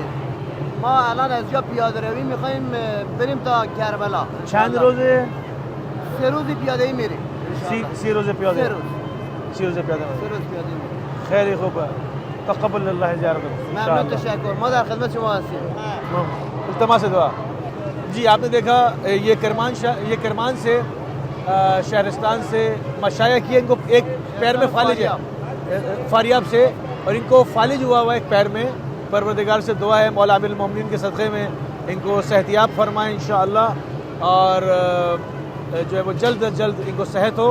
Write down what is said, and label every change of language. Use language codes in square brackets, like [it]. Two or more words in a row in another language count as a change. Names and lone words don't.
[fa] ما الان از جا پیاده روی میخوایم بریم تا کربلا. چند روزه؟ 3 روزی پیاده ای میریم. 3 روز پیاده؟ 3 روز. 3 روز پیاده میریم. 3 روز پیاده میریم. خیلی خوبه. [ar] تقبل الله زیارتکم. [fa] ممنون، تشکر. ما در خدمت شما هستیم. [hi] इल्तमास से दुआ। जी, आपने देखा ये करमान से शहरस्तान से मशाया किए। इनको एक पैर में फालिज है, फारियाब से, और इनको फालिज हुआ एक पैर में। परवरदिगार से दुआ है मौला अमीरुल मोमिनीन के सदक़े में इनको सेहतियाब फरमाएं इंशाअल्लाह, और जो है वो जल्द अज जल्द इनको सेहत हो।